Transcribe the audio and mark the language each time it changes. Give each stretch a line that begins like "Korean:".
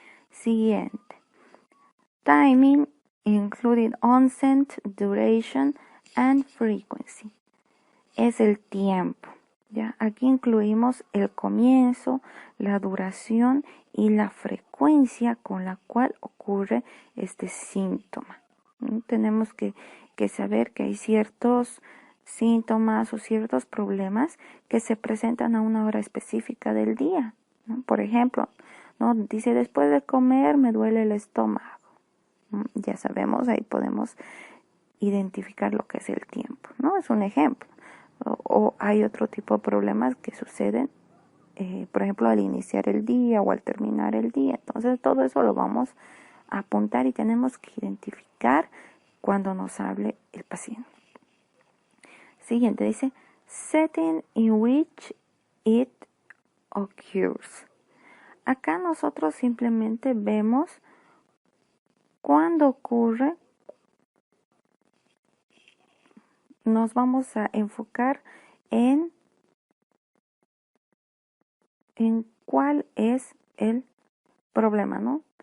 Spanish: Siguiente,
English: timing, including onset, duration and frequency.
Spanish: Es el tiempo, ¿ya? Aquí incluimos el comienzo, la duración y la frecuencia con la cual ocurre este síntoma. Tenemos que saber que hay ciertos síntomas o ciertos problemas que se presentan a una hora específica del día, ¿no? Por ejemplo, ¿no? Dice, después de comer me duele el estómago. Ya sabemos, ahí podemos identificar lo que es el tiempo, ¿no? Es un ejemplo. O hay otro tipo de problemas que suceden, por ejemplo, al iniciar el día o al terminar el día. Entonces, todo eso lo vamos a apuntar y tenemos que identificar cuando nos hable el paciente. Siguiente, dice,
English: setting in which it occurs.
Spanish: Acá nosotros simplemente vemos cuándo ocurre. Nos vamos a enfocar en cuál es el problema, ¿no?